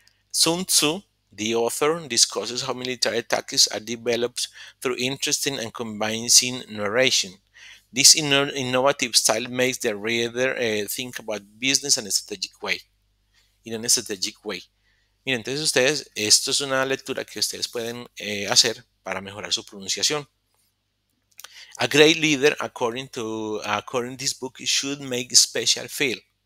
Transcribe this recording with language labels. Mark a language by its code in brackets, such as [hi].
[en] Sun Tzu, the author, discusses how military tactics are developed through interesting and convincing narration. This innovative style makes the reader think about business in a strategic way. [es] Miren, entonces ustedes, esto es una lectura que ustedes pueden hacer para mejorar su pronunciación. [en] A great leader, according to this book, should make special feel.